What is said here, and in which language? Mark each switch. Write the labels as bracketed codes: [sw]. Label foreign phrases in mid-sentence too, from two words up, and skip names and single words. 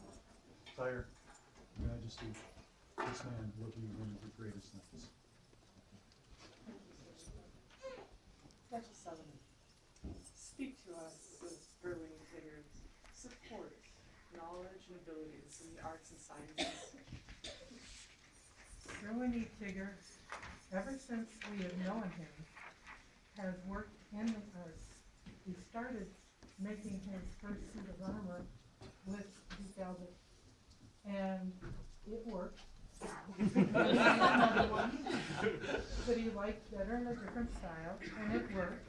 [en] Sire, Your Majesty, this man will be one of the greatest knights. Duchess Sullivan, speak to us of Gerwyn y Teigr's support, knowledge, and abilities in the arts and sciences. Gerwyn y Teigr, ever since we have known him, has worked in the arts. He started making his first suit of armor with velvet, and it worked. He made another one that he liked better in a different style, and it worked.